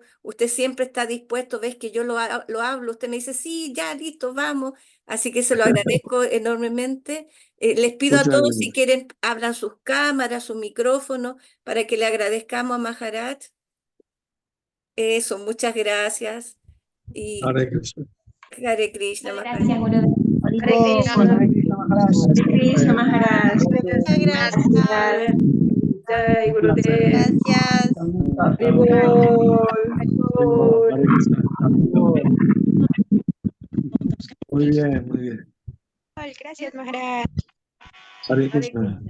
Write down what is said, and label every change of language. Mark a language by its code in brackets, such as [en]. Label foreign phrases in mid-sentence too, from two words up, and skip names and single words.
[es] Usted siempre está dispuesto, ves que yo lo hablo, usted me dice, sí, ya, listo, vamos. Así que se lo agradezco enormemente. Les pido a Muchas todos, si gracias. quieren, abran sus cámaras, sus micrófonos, para que le agradezcamos a Maharaj. Eso, muchas gracias. Y Hare Krishna. Hare Krishna, Maharaj. Gracias, Gurudev. Hare Krishna Maharaj. Muchas gracias. Jai Gurudev. Gracias. Hare Krishna. Muy bien, muy bien. Gracias, Maharaj. Hare Krishna.